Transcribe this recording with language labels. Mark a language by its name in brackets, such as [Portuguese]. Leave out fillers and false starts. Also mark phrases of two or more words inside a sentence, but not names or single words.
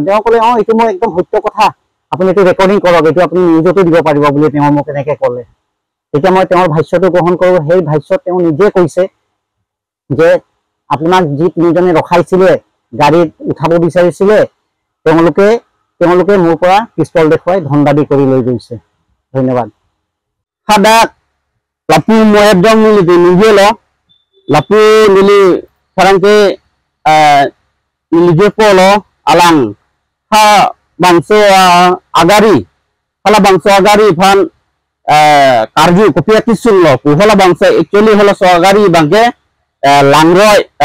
[Assamese] তেওঁ ক'লে এইটো মই একদম সত্য কথা, আপুনি এইটো ৰেকৰ্ডিং কৰক, এইটো আপুনি নিউজতো দিব পাৰিব বুলি তেওঁ মোক এনেকৈ ক'লে। তেতিয়া মই তেওঁৰ ভাষ্যটো গ্ৰহণ কৰোঁ। সেই ভাষ্যত তেওঁ নিজে কৈছে যে আপোনাক যি 3জনে ৰখাইছিলে, গাড়ীত উঠাব বিচাৰিছিলে, তেওঁলোকে মোৰ পৰা পিস্তল দেখুৱাই ধন দাবী কৰি লৈ গৈছে। ধন্যবাদ। [Karbi] Hadak lapu moyab jong ni di nijelo lapu nili sarangke nili polo alang ha bangso agari hala bangso agari phan karju kopia tisul lo pu hala bangso actually hala so agari bangke langroi